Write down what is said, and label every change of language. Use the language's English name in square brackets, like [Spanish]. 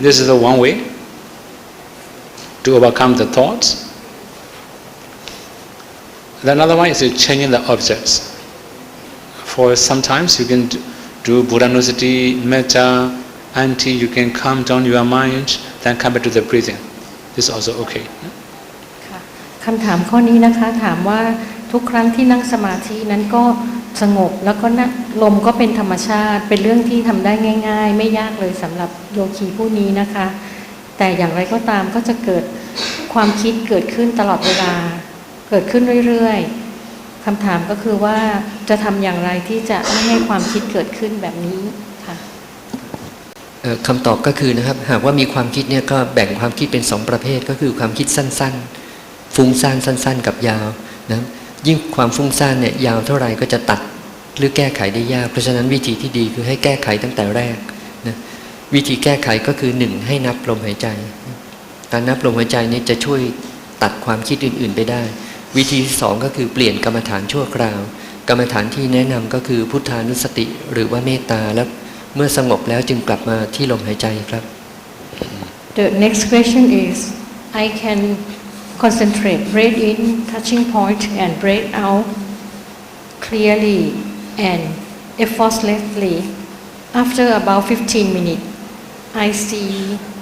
[English] This is the one way to overcome the thoughts. Another one is changing the objects. For sometimes you can do Buddha-nusati, metta, until you can calm down your mind, then come back to the breathing. This is also okay. [Thai] ค่ะคำถามข้อนี้นะคะถามว่าทุกครั้งที่นั่งสมาธินั้นก็สงบแล้วก็ลมก็เป็นธรรมชาติเป็นเรื่องที่ทำได้ง่ายๆไม่ยากเลยสำหรับโยคีผู้นี้นะคะแต่อย่างไรก็ตามก็จะเกิดความคิดเกิดขึ้นตลอดเวลาเกิดขึ้นเรื่อยๆคำถามก็คือว่าจะทำอย่างไรที่จะไม่ให้ความคิดเกิดขึ้นแบบนี้ค่ะ คำตอบก็คือนะครับหากว่ามีความคิดเนี่ยก็แบ่งความคิดเป็น2ประเภทก็คือความคิดสั้นๆฟุ้งซ่านสั้นๆกับยาวนะยิ่งความฟุ้งซ่านเนี่ยยาวเท่าไหร่ก็จะตัดหรือแก้ไขได้ยากเพราะฉะนั้นวิธีที่ดีคือให้แก้ไขตั้งแต่แรกนะวิธีแก้ไขก็คือ1ให้นับลมหายใจ การนับลมหายใจนี้จะช่วยตัดความคิดอื่นๆไปได้วิธีที่2ก็คือเปลี่ยนกรรมฐานชั่วคราวกรรมฐานที่แนะนำก็คือพุทธานุสติหรือว่าเมตตาแล้วเมื่อสงบแล้วจึงกลับมาที่ลมหายใจครับ [English] The next question is I can concentrate breathe in touching point and breathe out clearly and effortlessly after about 15 minutes I see